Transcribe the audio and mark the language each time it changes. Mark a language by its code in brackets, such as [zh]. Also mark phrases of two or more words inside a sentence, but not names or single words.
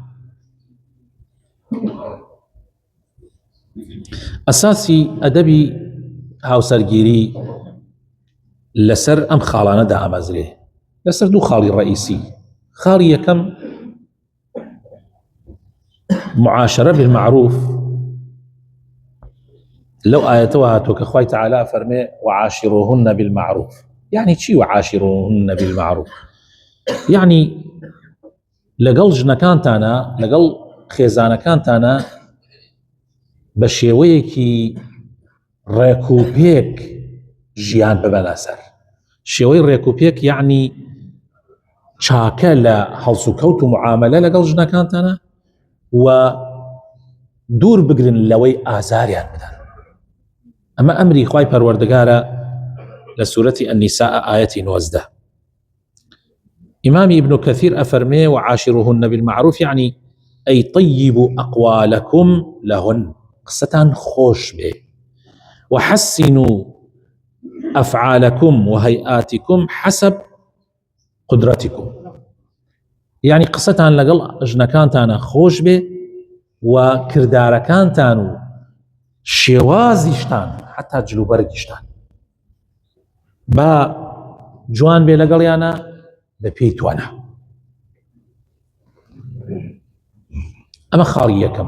[ckb] ئەساسی ئەدەبی هاوسەرگیری لەسەر ئەم خاڵانەدا ئامەزرێ، لەسەر دوو خاڵی ڕئیسی. خاڵی یەکەم [ar] معاشرە بالمعروف. [ckb] لەو ئاەتەوە هاتووە کە خوای تەعالی فەرمێ [ar] وعاشروهن بالمعروف. [ckb] يعني چی [ar] وعاشروهن بالمعروف؟ [ckb] يعني لەگەڵ ژنەکانتانە لەگەڵ خێزانەکانتانە بە شێوەیەکی ڕێکوپێک ژیان ببەنە سەر. شێوەی ڕێکوپێک یعنی چاکە لە هەڵس و کەوت و معاملە لەگەڵ ژنەکانتانە و دوور بگرن لەوەی ئازاریان بدەن. ئەمە ئەمری خوای پەروەردگارە لە سورەتی النساء ئاەتی 19. ئیمامی ابن كثير ئەفەرمێ [ar] وعاشروهن بالمعروف يعني أي طيبوا أقوالكم لهن، [ckb] قسەتان خۆش بێ، [ar] وحسنوا أفعالكم وهيئاتكم حسب قدرتكم. [ckb] يعني قسەتان لەگەڵ ژنەکانتانە خۆش بێ و کردارەکانتان و شێوازیشتان حتا جلوبەرگیشتان با جوان بێ لەگەڵیانە بە پێی توانە. ئەمە خاڵی یەکەم.